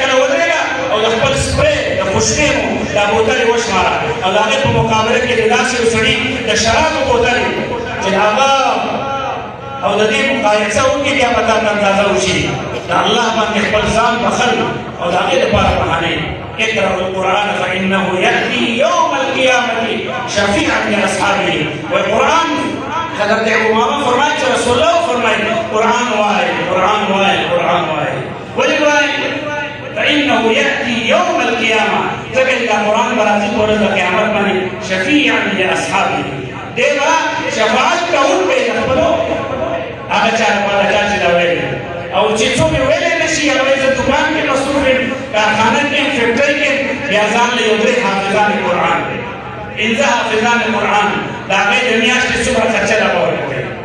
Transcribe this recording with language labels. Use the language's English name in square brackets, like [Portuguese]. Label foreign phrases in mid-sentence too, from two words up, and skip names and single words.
[Pashto] کله ودرېږه او د خپل سپری د خوشبینو دا بوتلې وشماره او د هغې په مقابله کې د داسې یو سړي د شرابو بوتلې چې د هغه او د دې مقایسه وکړي بیا به تا ته اندازه وشي د الله باندې خپل ځان بخل او د هغې دپاره بهانې [Arabic] اقرأوا القرآن فإنه يأتي يوم القيامة شفيعا لأصحابه والقرآن [Pashto] حضرت ابو امامه فرمایي چې رسول الله فرمایي قرآن وایي قرآن وایي قرآن وایي ولې وایي [Arabic] فإنه يأتي يوم القيامة [Pashto] ځکه چې دا قرآن به راځي په ورځ د قیامت باندې [Arabic] شفيعا لأصحابه [Pashto] دی به شفاعت کوونکی د خپلو هغه چا لپاره چا چې دا ویلي او چې څوک یې ویلی نه شي هغه زه دکان کې مصروف یم کارخانه کې یم فیکټرۍ کې بیا ځان له یو درې حافظان قرآن پنځه حافظان قرآن د هغې د میاشتې څومره خرچه دا به ورکوي